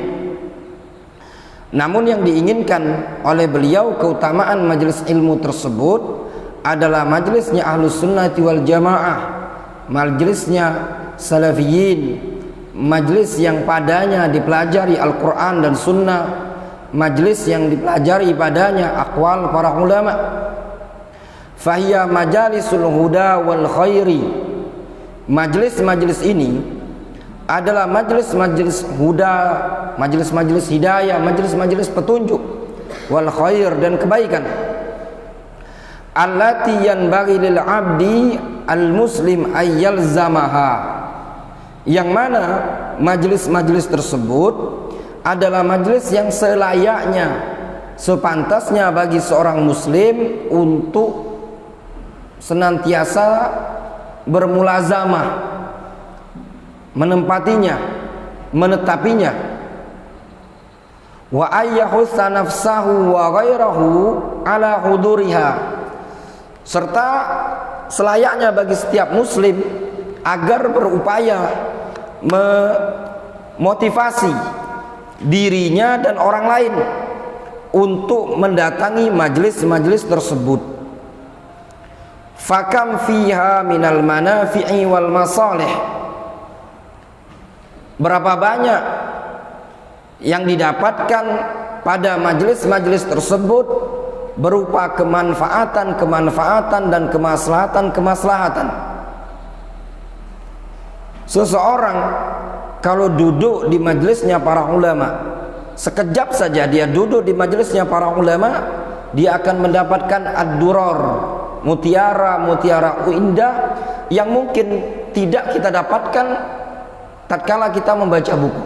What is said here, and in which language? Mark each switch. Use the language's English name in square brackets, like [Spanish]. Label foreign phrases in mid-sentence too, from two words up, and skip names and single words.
[Indonesian] Namun yang diinginkan oleh beliau, keutamaan majlis ilmu tersebut adalah majlisnya [Arabic] أهل السنة والجماعة, [Indonesian] majlisnya salafiyin, majlis yang padanya dipelajari Al-Quran dan Sunnah, majlis yang dipelajari padanya aqwal para ulama. [Arabic] فهي مجالس الهدى والخير. [Indonesian] Majlis-majlis ini adalah majlis-majlis huda, majlis-majlis hidayah, majlis-majlis petunjuk, [Arabic] والخير [Indonesian] dan kebaikan. [Arabic] التي ينبغي للعبد المسلم أن يلازمها, [Indonesian] yang mana majlis-majlis tersebut adalah majlis yang selayaknya, sepantasnya bagi seorang muslim untuk senantiasa bermulazamah, menempatinya, menetapinya. [Arabic] وأن يحث نفسه وغيره على حضورها, [Indonesian] serta selayaknya bagi setiap muslim agar berupaya memotivasi dirinya dan orang lain untuk mendatangi majlis-majlis tersebut. [Arabic] فكم فيها من المنافع والمصالح, [Indonesian] berapa banyak yang didapatkan pada majlis-majlis tersebut berupa kemanfaatan dan kemaslahatan. Seseorang kalau duduk di majlisnya para ulama, sekejap saja dia duduk di majlisnya para ulama, dia akan mendapatkan ad-durar, mutiara-mutiara indah yang mungkin tidak kita dapatkan tatkala kita membaca buku.